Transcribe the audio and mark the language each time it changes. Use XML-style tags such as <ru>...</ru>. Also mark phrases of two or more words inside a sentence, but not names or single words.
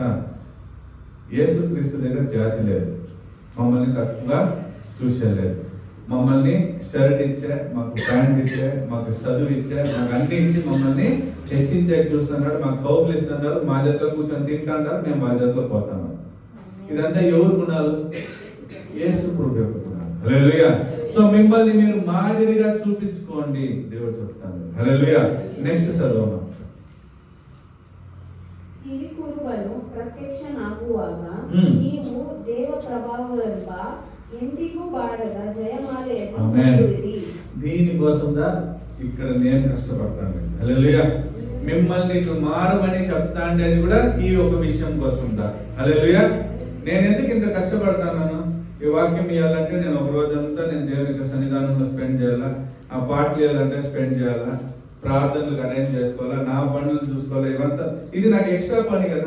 <te>యేసుక్రీస్తు దగ్గర జాతి లేదు, మమ్మల్ని తక్కువగా చూసేలేదు, మమ్మల్ని షర్ట్ ఇచ్చే, మాకు ప్యాంట్ ఇచ్చే, మాకు చదువు ఇచ్చే, మాకు అన్ని ఇచ్చి మమ్మల్ని హెచ్చించే చూస్తున్నాడు, మాకు కౌపులు ఇస్తున్నారు, మా జట్లో కూర్చొని తింటాంటారు, మేము వాళ్ళ జట్లో పోతాము. ఇదంతా ఎవరు గుణాలు? యేసు ప్రభు యొక్క గుణాలు. హల్లెలూయా. సో మిమ్మల్ని మీరు మాదిరిగా చూపించుకోండి, దేవుడు చెప్తాను. హల్లెలూయా. నెక్స్ట్ చదవమా.</te> <kn>ಹಿರಿಕುರುಬನು ಪ್ರತ್ಯಕ್ಷನಾಗುವಾಗ ನೀವು ದೇವ ಪ್ರಭಾವವೆಂಬ ಎಂದಿಗೂ ಬಾಡದ ಜಯಮಾಲೆಯನ್ನು ಹೊಂದುವಿರಿ.</kn> <te>దీనికోసందా ఇక్కడ నేను కష్టపడతాను. హల్లెలూయా. మిమ్మల్ని ఇట్లా మారమని చెప్తాండి, అది కూడా ఈ ఒక విషయం కోసందా. హల్లెలూయా. నేను ఎందుకు ఇంత కష్టపడతాను? ఈ వాక్యం ఇవ్వాలంటే నేను ఒక రోజంతా నేను దేవుని యొక్క సన్నిధానంలో స్పెండ్ చేయాలా, ఆ పాటలు ఇవ్వాలంటే స్పెండ్ చేయాలా, ప్రార్థనలకు అరేంజ్ చేసుకోవాలా, నా పనులు చూసుకోవాలా, ఇవంతా ఇది నాకు ఎక్స్ట్రా పని కదా.</te>